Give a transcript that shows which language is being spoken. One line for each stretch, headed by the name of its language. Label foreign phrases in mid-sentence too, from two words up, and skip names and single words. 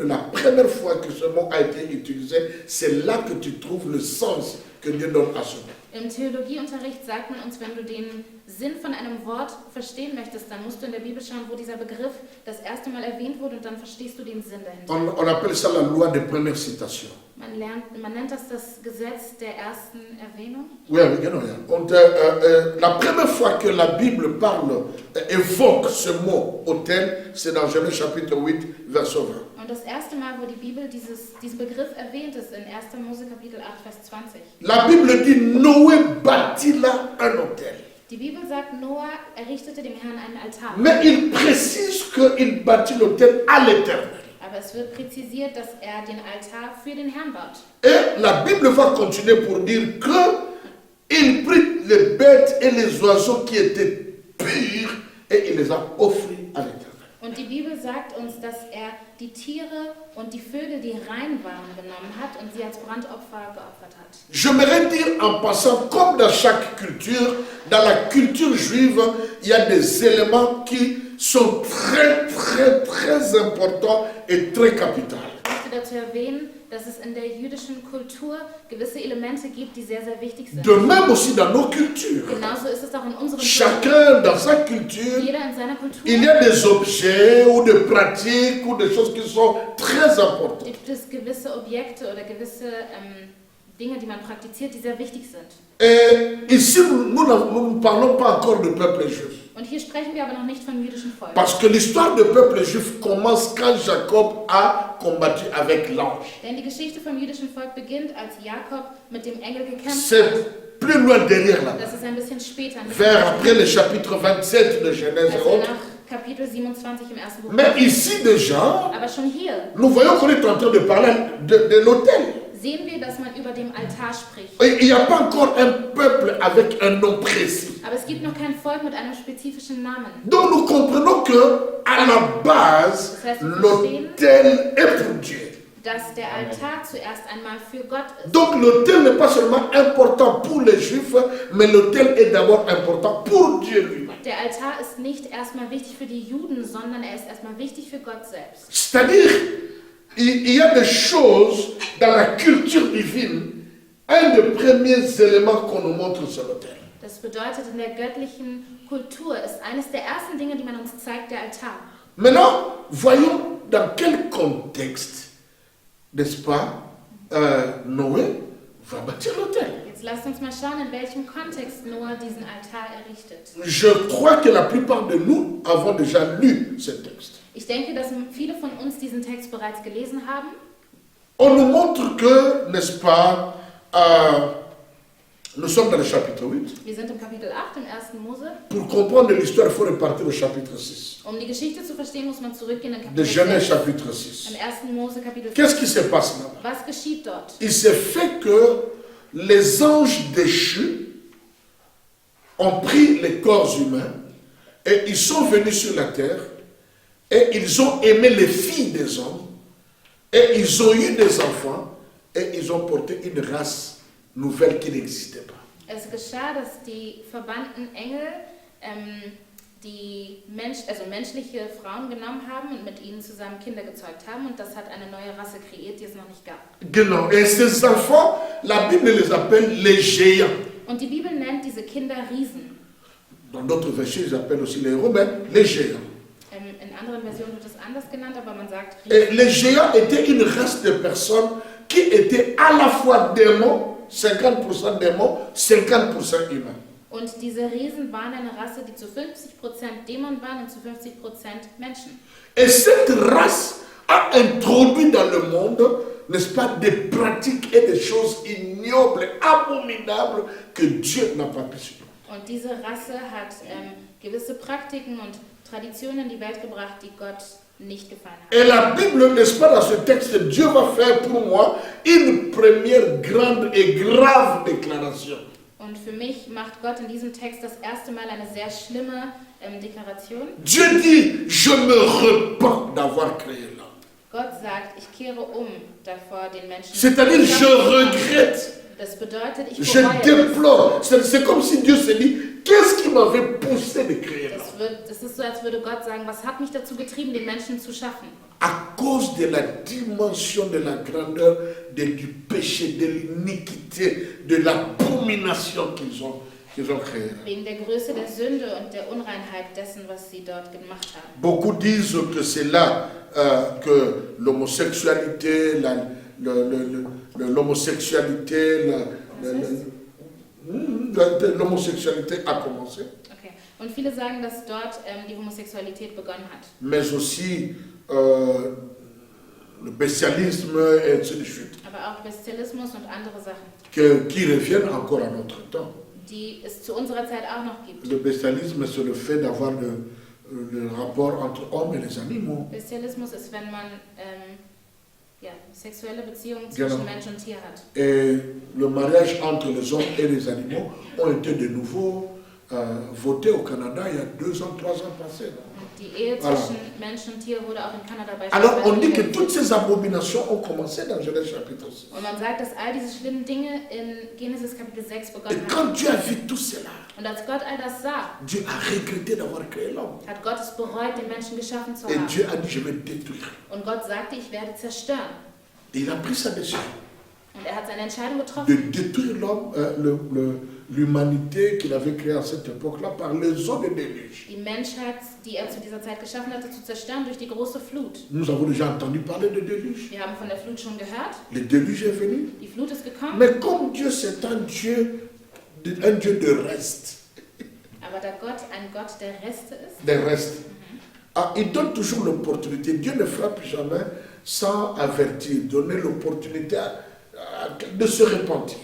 French: La première fois que ce mot a été utilisé, c'est là que tu trouves le sens que Dieu donne à ce mot.
German: Im Theologieunterricht sagt man uns, wenn du den Sinn von einem Wort verstehen möchtest, dann musst du in der Bibel schauen, wo dieser Begriff das erste Mal erwähnt wurde und dann verstehst du den Sinn dahinter.
French: On appelle ça la loi de première citation.
German: Man nennt das Gesetz der ersten Erwähnung. Oui, genau, ja.
French: Und la première fois que la Bible parle, évoque ce mot autel, c'est dans Genèse chapitre 8, verset 20.
German: Und das erste Mal, wo die Bibel diesen Begriff erwähnt ist, in 1. Mose Kapitel 8, Vers 20.
French: La Bible dit Noé bâtit là un autel.
German: Die Bibel sagt, Noah errichtete dem Herrn einen Altar.
French: Mais il précise qu'il bâtit l'autel à l'Éternel.
German: Aber es wird präzisiert, dass er den Altar für den Herrn baut.
French: Et la Bible va continuer pour dire qu'il prit les bêtes et les oiseaux qui étaient purs et il les a offris à l'Éternel.
German: Und die Bibel sagt uns, dass er die Tiere und die Vögel, die rein waren, genommen hat und sie als Brandopfer geopfert hat.
French: J'aimerais dire en passant, comme dans chaque culture, dans la culture juive, il y a des éléments qui sont très, très, très importants et très capitaux.
German: Ich möchte dazu erwähnen, dass es in der jüdischen Kultur gewisse Elemente gibt, die sehr, sehr wichtig sind.
French: De même aussi dans nos cultures.
German: Genauso ist es auch in unserer
French: Chacun dans sa culture,
German: Jeder in seiner Kultur.
French: il y a des objets ou des pratiques ou des choses qui sont très importantes.
German: Gibt es gewisse Objekte oder gewisse Dinge, die man praktiziert, die sehr wichtig sind.
French: Et ici, nous ne parlons pas encore du peuple juif.
German: Und hier sprechen wir aber noch nicht vom jüdischen Volk.
French: Parce que l'histoire du peuple juif commence quand Jacob a combattu avec l'ange.
German: Denn die Geschichte vom jüdischen Volk beginnt, als Jakob mit dem Engel gekämpft
French: C'est
German: hat.
French: plus loin derrière là.
German: Das ist ein bisschen später.
French: Vers après le chapitre 27 de Genèse et
German: Also
French: autres.
German: nach Kapitel 27 im ersten Buch.
French: Mais ici déjà,
German: Aber schon hier
French: nous voyons qu'on est en train de parler de l'autel.
German: sehen wir, dass man über dem Altar spricht.
French: Il n'y a pas encore un peuple avec un nom précis.
German: Aber es gibt noch kein Volk mit einem spezifischen Namen.
French: Donc nous comprenons que à la base, l'autel est pour Dieu.
German: Dass der Altar zuerst einmal für Gott ist.
French: Donc l'autel n'est pas seulement important pour les Juifs, mais l'autel est d'abord important pour Dieu lui-même.
German: Der Altar ist nicht erstmal wichtig für die Juden, sondern er ist erstmal wichtig für Gott selbst.
French: C'est-à-dire, il y a des choses dans la culture divine, un des premiers éléments qu'on nous montre sur l'autel.
German: Das bedeutet, in der göttlichen Kultur ist eines der ersten Dinge, die man uns zeigt, der Altar.
French: Maintenant, voyons dans quel contexte, n'est-ce pas, Noé va bâtir l'autel.
German: Jetzt lasst uns mal schauen, in welchem Kontext Noah diesen Altar errichtet.
French: Je crois que la plupart de nous avons déjà lu ce texte.
German: Ich denke, dass viele von uns diesen Text bereits gelesen haben.
French: On nous montre que, n'est-ce pas, nous sommes dans le chapitre 8.
German: Wir sind im Kapitel 8, im 1. Mose.
French: Pour comprendre l'histoire, il faut repartir au chapitre 6.
German: Um die Geschichte zu verstehen, muss man zurückgehen in
French: De
German: Kapitel
French: Genèse
German: 6.
French: chapitre 6.
German: Im 1. Mose Kapitel 6.
French: Qu'est-ce qui se passe là?
German: Was geschieht dort?
French: Il s'est fait que les anges déchus ont pris les corps humains et ils sont venus sur la terre et ils ont aimé les filles des hommes et ils ont eu des enfants et ils ont porté une race nouvelle qui n'existait pas.
German: Es geschah, dass die verbannten Engel die menschliche Frauen genommen haben und mit ihnen zusammen Kinder gezeugt haben und das hat eine neue Rasse kreiert, die es noch nicht gab. Genau.
French: Et ces enfants, la Bible les appelle les géants.
German: Und die Bibel nennt diese Kinder Riesen.
French: Dans d'autres versets, ils appellent aussi les héros, mais les géants.
German: In anderen Versionen wird es anders genannt, aber man sagt
French: Et
German: Riesen.
French: les géants étaient une race de personnes qui étaient à la fois démons, 50% démons, 50% humains.
German: Und diese Riesen waren eine Rasse, die zu 50% Dämon waren und zu 50% Menschen.
French: Et cette race a introduit dans le monde, n'est-ce pas, des pratiques et des choses ignobles, abominables que Dieu n'a pas pu supporter.
German: Und diese Rasse hat gewisse Praktiken und Traditionen in die Welt gebracht, die Gott nicht gefallen hat.
French: Et la Bible, n'est-ce pas, dans ce texte, Dieu va faire pour moi une première grande et grave déclaration.
German: Und für mich macht Gott in diesem Text das erste Mal eine sehr schlimme Deklaration.
French: Dieu dit, je me repens d'avoir créé l'homme.
German: Gott sagt, ich kehre davor, den Menschen
French: C'est-à-dire, je regrette,
German: Das bedeutet, ich
French: je
German: bereue es.
French: déplore. C'est comme si Dieu se dit, qu'est-ce qui qui m'avait poussé de créer l'homme?
German: Es ist so, als würde Gott sagen, was hat mich dazu getrieben, den Menschen zu schaffen?
French: À cause de la dimension de la grandeur du péché, de l'iniquité, de l'abomination qu'ils ont créé.
German: Wegen der Größe der Sünde und der Unreinheit dessen, was sie dort gemacht haben.
French: Beaucoup disent que c'est là que l'homosexualité, l'homosexualité a commencé.
German: Okay. Und viele sagen, dass dort die Homosexualität begonnen hat.
French: Mais aussi le bestialisme et ainsi de suite.
German: Aber auch Bestialismus und andere Sachen,
French: Qui reviennent encore à notre temps.
German: die es zu unserer Zeit auch noch gibt.
French: Le bestialisme, c'est le fait d'avoir le rapport entre hommes et les animaux.
German: Bestialismus ist, wenn man sexuelle Beziehungen zwischen Mensch und Tier hat.
French: Et le mariage entre les hommes et les animaux ont été de nouveau votés au Canada il y a 2 ans, 3 ans passés.
German: Die Ehe zwischen Mensch und Tier wurde auch in Kanada
French: Alors on dit que
German: beispielsweise.
French: toutes ces abominations ont commencé dans Genèse chapitre 6.
German: Und man sagt, dass all diese schlimmen Dinge in Genesis Kapitel 6
French: Et
German: begonnen
French: quand
German: haben.
French: Dieu a vu tout cela,
German: Und als Gott all das sah,
French: Dieu a regretté d'avoir créé l'homme.
German: hat Gott es bereut, den Menschen geschaffen zu
French: Et
German: haben.
French: Dieu a dit, je vais détruire.
German: Und Gott sagte, ich werde zerstören.
French: Et il a pris sa décision
German: Und er hat seine Entscheidung
French: de
German: getroffen,
French: détruire l'homme, l'humanité qu'il avait créée à cette époque-là par les eaux de déluge.
German: die Menschheit, die er zu dieser Zeit geschaffen hatte, zu zerstören durch die große Flut.
French: Nous avons déjà entendu parler de déluge.
German: Wir haben von der Flut schon gehört.
French: Le déluge est venu.
German: Die Flut ist gekommen.
French: Mais comme Dieu, c'est un Dieu de reste.
German: Aber da Gott ein Gott der Reste ist,
French: Des restes. Ah, il donne toujours l'opportunité. Dieu ne frappe jamais sans avertir, donner l'opportunité de se repentir.